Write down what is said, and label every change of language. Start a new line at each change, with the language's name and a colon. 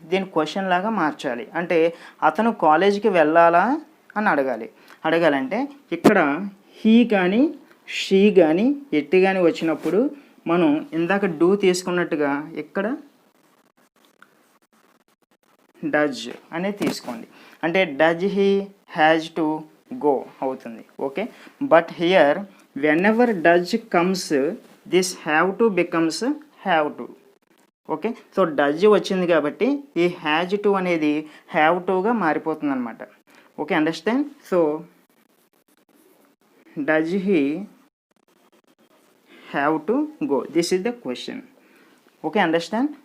Telugu: దీన్ని క్వశ్చన్ లాగా మార్చాలి. అంటే అతను కాలేజీకి వెళ్ళాలా అని అడగాలంటే ఇక్కడ హీ కానీ షీ కానీ ఎట్టి కానీ వచ్చినప్పుడు మనం ఇందాక డూ తీసుకున్నట్టుగా ఇక్కడ డజ్ అనేది తీసుకోండి. అంటే
English: does he has to go
Telugu: అవుతుంది.
English: Okay, but here whenever does comes, this have to becomes have to.
Telugu: Okay, so does వచ్చింది కాబట్టి ఈ హ్యాజ్ టు అనేది హ్యావ్ టుగా మారిపోతుంది అనమాట.
English: Okay, understand. So does he have to go, this is the question. Okay, understand.